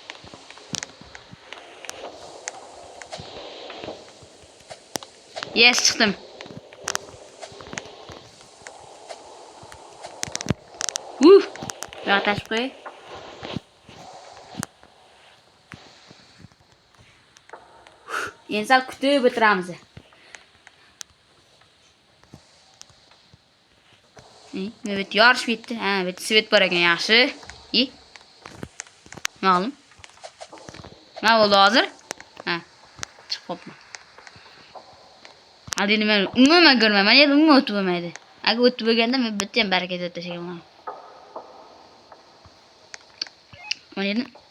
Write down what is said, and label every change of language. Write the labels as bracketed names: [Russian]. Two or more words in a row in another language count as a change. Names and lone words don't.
[Uzbek] Yes, chiqdim. Yo'q, tashib qo'y. Endi sal kutib o'tiramiz. [Turkish] Evet, yarış bitti. Evet, [Uzbek] svet bor ekan, yaxshi. Ma'lum. Nima bo'ldi hozir? Chiqib qopman. Hadi nima umuman ko'rmayman. Endi umuman o'tib bo'lmaydi. Agar o'tib bo'lganda men bitta ham barakat tashlagan. Mana endi.